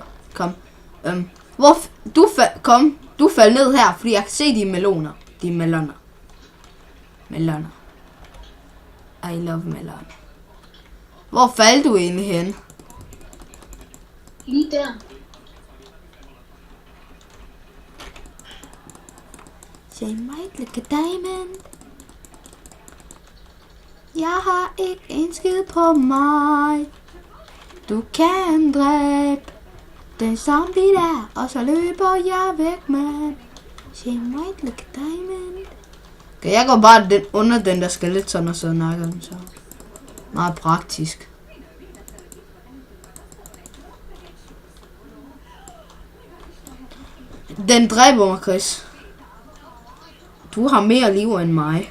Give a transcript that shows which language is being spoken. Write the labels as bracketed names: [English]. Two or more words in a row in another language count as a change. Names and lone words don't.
[Danish] Kom. Du faldt ned her, fordi jeg kan se de meloner. De meloner. [English] I love [Danish] meloner. Hvor faldt du egentlig hen? Lige der. [English] Say might look a diamond. [Danish] Jeg har ikke en skid på mig. Du kan dræbe den zombie der, og så løber jeg væk, man. [English] Say might look a diamond. [Danish] Okay, jeg går bare under den der skeleton, og så nakker den så. Meget praktisk. Den dræber mig, Chris. Du har mere liv end mig.